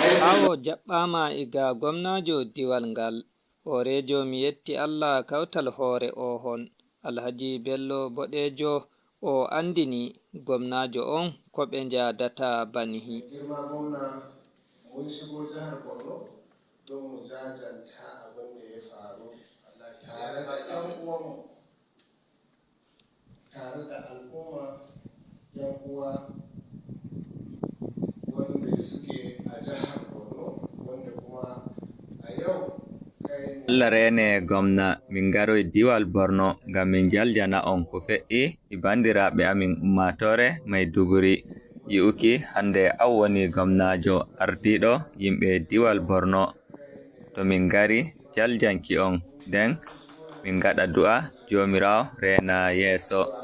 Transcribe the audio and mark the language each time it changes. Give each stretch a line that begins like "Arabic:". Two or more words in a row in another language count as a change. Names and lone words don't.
Fula: Awo jaɓɓama iga gomnajo diwal ngal, horejo mi yetti Allah kawtal hore o hon, Alhaji Bello Bodejo o andini gomnajo on ko ɓe njadata banhi.
Hausa: Girma gwamna, mun shigo jihar Borno don mu jajanta abin da ya faru tare da ƴan uwanmu, tare da al'umma, ƴan uwa wanda suke a jihar Borno, wanda kuma a yau kai ne Allah rene gomna,
Fula: min garoy diwal Borno ngam min jaljana on ko fe'i e bandiraɓe amin ummatore Maiduguri. Yi'uki hande aw woni gomnajo ardiɗo yimɓe diwal Borno. To min gari jaljanki on, nden min gaɗa du'a jomirawo rena yeso.